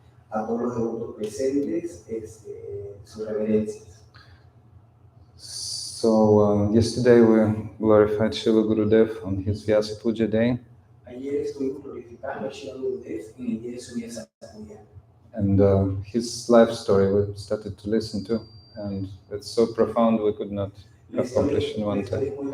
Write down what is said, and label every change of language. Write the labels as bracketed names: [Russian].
[Spanish] A todos los devotos presentes, sus reverencias. [English] So, yesterday we glorified Srila Gurudev on his Vyasa-puja day. [Spanish] Ayer estuvimos glorificando a Srila Gurudev en el día de su Vyasa-puja. [English] And his life story we started to listen to, and it's so profound we could not accomplish in one time.